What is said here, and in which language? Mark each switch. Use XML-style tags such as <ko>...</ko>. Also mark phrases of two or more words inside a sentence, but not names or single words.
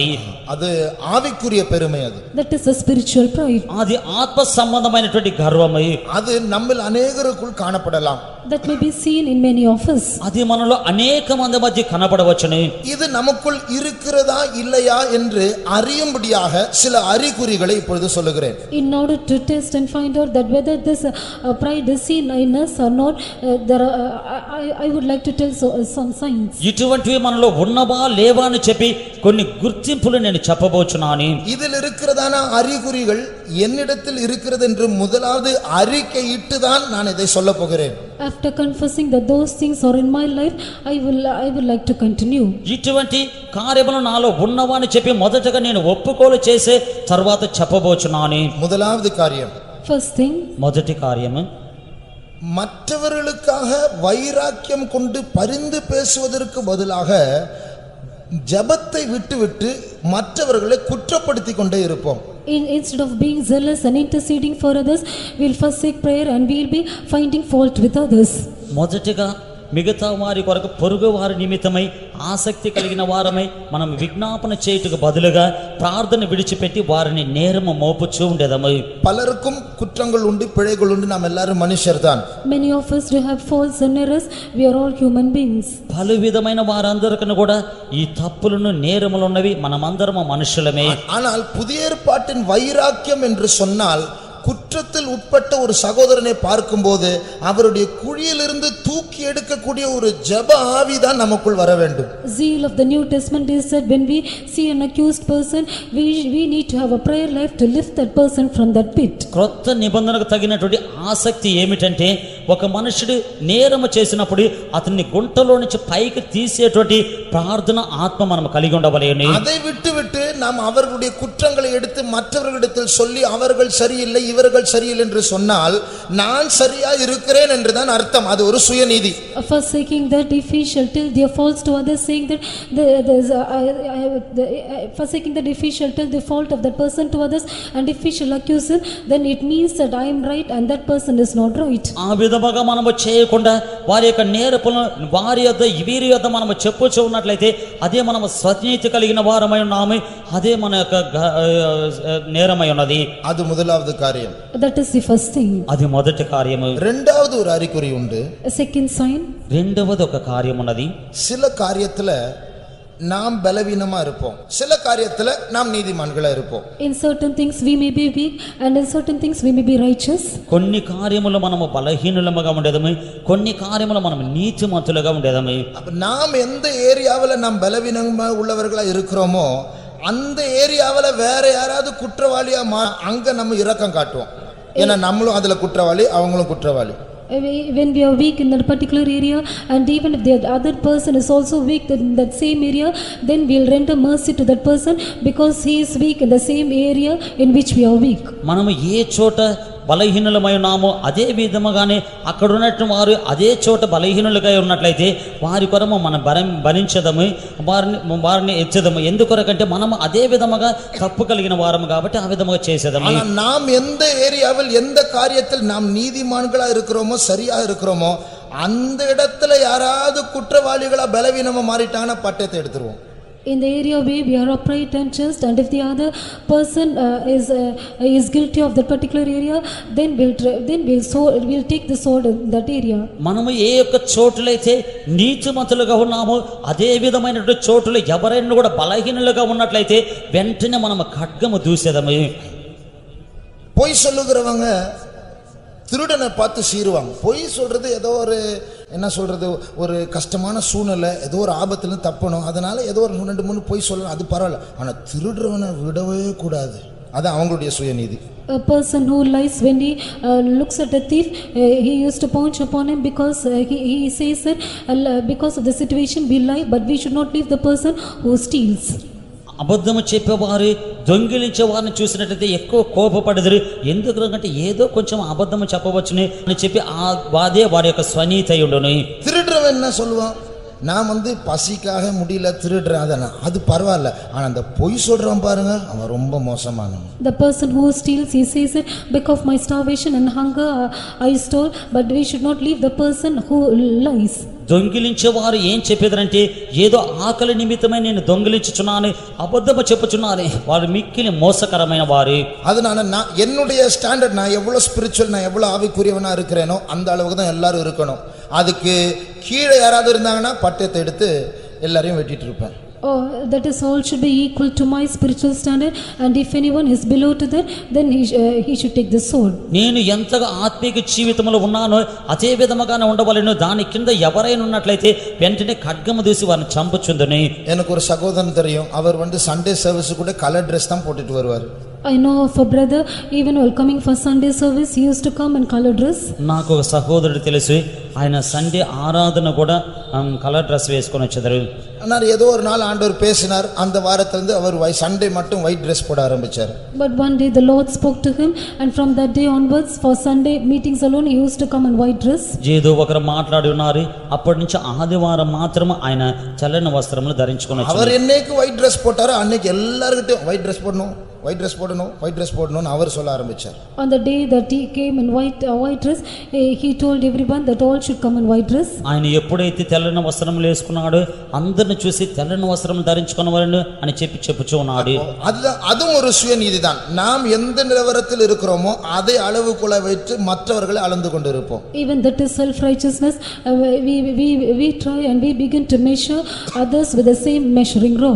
<ta>அது ஆவிக்குரிய பெருமை. அது</ta> <en>That is a spiritual pride.</en> <te>అది ఆత్మ సంబంధమైనటువంటి గర్వమై</te> <ta>அது நம்மில் அநேகருக்குள் காணப்படலாம்.</ta> <en>That may be seen in many of us.</en> <te>అది మనలో అనేక మంది మధ్య కనబడవచ్చును.</te> <ta>இது நமக்குள் இருக்கிறதா இல்லையா என்று அறியும்படியாக சில அறிகுறிகளை இப்பொழுது சொல்லுகிறேன்.</ta> <en>In order to test and find out that whether this pride is seen in us or not, I would like to tell some signs.</en> <te>ఇటువంటివి మనలో ఉన్నవా లేవా అని చెప్పి కొన్ని గుర్తింపులు నేను చెప్పబోచున్నాను.</te> <ta>இதில் இருக்கிறதான அறிகுறிகள் என்னிடத்தில் இருக்கிறது என்று முதலாவது அறிக்கையிட்டுதான் நான் இதை சொல்ல போகிறேன்.</ta> <en>After confessing that those things are in my life, I would like to continue.</en> <te>ఇటువంటి కార్యములు నాలో ఉన్నవా అని చెప్పి మొదటగా నేను ఒప్పుకోలు చేసే తర్వాత చెప్పబోచున్నాను.</te> <ta>முதலாவது காரியம்,</ta> <en>First thing,</en> <te>మొదటి కార్యము</te> <ta>மற்றவர்களுக்காக வைராக்கியம் கொண்டு பரிந்து பேசுவதற்கு பதிலாக ஜெபத்தை விட்டுவிட்டு மற்றவர்களை குற்றப்படுத்தி கொண்டே இருப்போம்.</ta> <en>instead of being zealous and interceding for others, we'll forsake prayer and we'll be finding fault with others.</en> <te>మొదటిగా మిగతా వారి కొరకు పొరుగు వారి నిమిత్తమై ఆసక్తి కలిగిన వారమై మనం విజ్ఞాపన చేయుటకు బదులుగా ప్రార్థన విడిచిపెట్టి వారిని నేరము మోపుచూ ఉండేదము.</te> <ta>பலருக்கும் குற்றங்கள் உண்டு, பிழைகள் உண்டு. நாம் எல்லாரும் மனுஷர் தான்.</ta> <en>Many of us do have faults and errors. We are all human beings.</en> <te>పలు విధమైన వారందరికీ కూడా ఈ తప్పులను నేరములు ఉన్నవి. మనమందరము మనుషులమే.</te> <ta>ஆனால் புதிய ஏற்பாட்டின் வைராக்கியம் என்று சொன்னால் குற்றத்தில் உட்பட்ட ஒரு சகோதரனை பார்க்கும்போது அவருடைய குழியிலிருந்து தூக்கி எடுக்கக்கூடிய ஒரு ஜெப ஆவிதான் நமக்குள் வர வேண்டும்.</ta> <en>Zeal of the New Testament is that when we see an accused person, we need to have a prayer life to lift that person from that pit.</en> <te>క్రొత్త నిబంధనకు తగినటువంటి ఆసక్తి ఏమిటంటే ఒక మనుషుడు నేరము చేసినప్పుడు అతన్ని గుంటలో నుంచి పైకి తీసేటువంటి ప్రార్థన ఆత్మ మనం కలిగి ఉండవలేను.</te> <ta>அதை விட்டு நாம் அவர்களுடைய குற்றங்களை எடுத்து மற்றவர்களிடத்தில் சொல்லி அவர்கள் சரியில்லை இவர்கள் சரியில்லை என்று சொன்னால் நான் சரியா இருக்கிறேன் என்றுதான் அர்த்தம். அது ஒரு சுயநீதி.</ta> <en>Forsaking that, if we shall tell their faults to others, saying that forsaking that, if we shall tell the fault of that person to others, and if we shall accuse him, then it means that I am right and that person is not right.</en> <te>ఆ విధముగా మనము చేయకుండా వారి యొక్క నేరపులను వారి యొద్ద వీరి యొద్ద మనము చెప్పుచూ ఉన్నట్లయితే అదే మనము స్వనీతి కలిగిన వారమై ఉన్నాము. అదే మన యొక్క నేరమై ఉన్నది.</te> <ta>அது முதலாவது காரியம்.</ta> <en>That is the first thing.</en> <te>అది మొదటి కార్యము.</te> <ta>இரண்டாவது ஒரு அறிகுறி உண்டு.</ta> <en>A second sign.</en> <te>రెండవది ఒక కార్యం ఉన్నది.</te> <ta>சில காரியத்துல நாம் பலவீனமா இருப்போம், சில காரியத்துல நாம் நீதிமான்களா இருப்போம்.</ta> <en>In certain things we may be weak and in certain things we may be righteous.</en> <te>కొన్ని కార్యములు మనము బలహీనులముగా ఉండేదము, కొన్ని కార్యములు మనము నీతిమంతులుగా ఉండేదము.</te> <ta>அப்ப நாம் எந்த ஏரியாவுல நாம் பலவீனமா உள்ளவர்களா இருக்கிறோமோ அந்த ஏரியாவுல வேற யாராவது குற்றவாளியா அங்க நம்ம இரக்கம் காட்டுவோம். ஏன்னா நம்மளும் அதுல குற்றவாளி, அவங்களும் குற்றவாளி.</ta> <en>When we are weak in that particular area, and even if the other person is also weak in that same area, then we will render mercy to that person because he is weak in the same area in which we are weak.</en> <te>మనము ఏ చోట బలహీనులమై ఉన్నామో అదే విధముగానే అక్కడ ఉన్నట్టు వారు అదే చోట బలహీనులుగా ఉన్నట్లయితే వారి కొరకు మనం భరించదము, వారిని ఎచ్చదము. ఎందుకొరకంటే మనము అదే విధముగా తప్పు కలిగిన వారము కాబట్టి ఆ విధముగా చేసేదము.</te> <ta>நாம் எந்த ஏரியாவில் எந்த காரியத்தில் நாம் நீதிமான்களா இருக்கிறோமோ சரியா இருக்கிறோமோ அந்த இடத்துல யாராவது குற்றவாளிகளா பலவீனமா மாறிட்டாங்கன்னா பட்டயத்தை எடுத்துருவோம்.</ta> <en>In the area where we are upright and just, and if the other person is guilty of that particular area, then we'll take the sword in that area.</en> <te>మనము ఏ యొక్క చోటులైతే నీతిమంతులుగా ఉన్నామో అదే విధమైనటువంటి చోటులు ఎవరైనా కూడా బలహీనులుగా ఉన్నట్లయితే వెంటనే మనము ఖడ్గము దూసేదము.</te> <ta>பொய் சொல்லுகிறவங்க திருடனை பார்த்து சீருவாங்க. பொய் சொல்றது ஏதோ ஒரு என்ன சொல்றது, ஒரு கஷ்டமான சூழ்நிலை, ஏதோ ஒரு ஆபத்துல தப்பணும், அதனால ஏதோ ஒரு 2-3 பொய் சொல்லலாம், அது பரவாயில்ல. ஆனா திருடுறவனை விடவே கூடாது. அது அவங்களுடைய சுயநீதி.</ta> <en>A person who lies, when he looks at a thief, he used to punch upon him because he says that because of the situation we lie, but we should not leave the person who steals.</en> <te>అబద్ధము చెప్పేవారు దొంగిలించే వారిని చూసినట్లయితే ఎక్కువ కోపపడదురు. ఎందుకంటే ఏదో కొంచెం అబద్ధము చెప్పవచ్చుని అని చెప్పి అదే వారి యొక్క స్వనీతి అయి ఉండును.</te> <ta>திருடுறவன் என்ன சொல்லுவான், நான் பசிக்காக முடியல திருடுறேன், அதனா அது பரவாயில்ல. ஆனா அந்த பொய் சொல்றான் பாருங்க, அவன் ரொம்ப மோசமானவன்.</ta> <en>The person who steals, he says it because of my starvation and hunger I stole, but we should not leave the person who lies.</en> <te>దొంగిలించేవారు ఏం చెప్పేదంటే ఏదో ఆకలి నిమిత్తమై నేను దొంగిలించుచున్నాను, అబద్ధము చెప్పుచున్నాను, వారు మిక్కిలి మోసకరమైన వారు.</te> <ta>அதனால நான் என்னுடைய ஸ்டாண்டர்ட், நான் எவ்வளவு ஸ்பிரிச்சுவல், நான் எவ்வளவு ஆவிக்குரியவனா இருக்கிறேனோ அந்த அளவுக்கு தான் எல்லாரும் இருக்கணும். அதுக்கு கீழே யாராவது இருந்தாங்கன்னா பட்டயத்தை எடுத்து எல்லாரையும் வெட்டிட்டு இருப்பேன்.</ta> <en>Oh, that is all should be equal to my spiritual standard, and if anyone is below to that, then he should take the sword.</en> <te>నేను ఎంతగా ఆత్మీయ జీవితంలో ఉన్నానో అదే విధముగానే ఉండవలెను. దాని కింద ఎవరైనా ఉన్నట్లయితే వెంటనే ఖడ్గము దూసి వారిని చంపుచుందుని.</te> <ta>எனக்கு ஒரு சகோதரன் தெரியும், அவர்</ta> <en>Sunday service</en> <ta>கூட</ta> <en>color dress</en> <ta>தான் போட்டுட்டு வருவார்.</ta> <en>I know of a brother, even while coming for Sunday service, he used to come in color dress.</en> <te>నాకు ఒక సహోదరుడు తెలుసు, ఆయన సండే ఆరాధన కూడా</te> <en>color dress</en> <te>వేసుకొని వచ్చేదారు.</te> <ta>ஆனால் ஏதோ ஒரு நாள் ஆண்டவர் பேசினார், அந்த வாரத்திலிருந்து அவர் சண்டே மட்டும்</ta> <en>white dress</en> <ta>போட ஆரம்பிச்சார்.</ta> <en>But one day the Lord spoke to him, and from that day onwards for Sunday meetings alone he used to come in white dress.</en> <te>ఏదో ఒకరు మాట్లాడి ఉన్నారు, అప్పటి నుంచి ఆదివారం మాత్రం ఆయన చల్లని వస్త్రములు ధరించుకొని వచ్చారు.</te> <ta>அவர் என்னைக்கு</ta> <en>white dress</en> <ta>போட்டாரோ அன்னைக்கு எல்லார்கிட்டயும்</ta> <en>white dress</en> <ta>போடணும்,</ta> <en>white dress</en> <ta>போடணும்</ta> <en>white dress</en> <ta>போடணும்னு அவர் சொல்ல ஆரம்பிச்சார்.</ta> <en>On the day that he came in white dress, he told everyone that all should come in white dress.</en> <te>ఆయన ఎప్పుడైతే తెల్లని వస్త్రములు వేసుకున్నాడో అందరిని చూసి తెల్లని వస్త్రం ధరించుకున్నవారని అని చెప్పుచూ ఉన్నాడు.</te> <ta>அதுவும் ஒரு சுயநீதி தான். நாம் எந்த நிலவரத்தில் இருக்கிறோமோ அதை அளவுக்குள்ள வைத்து மற்றவர்களை அளந்து கொண்டு இருப்போம்.</ta> <en>Even that is self-righteousness. We try and we begin to measure others with the same measuring rod.</en>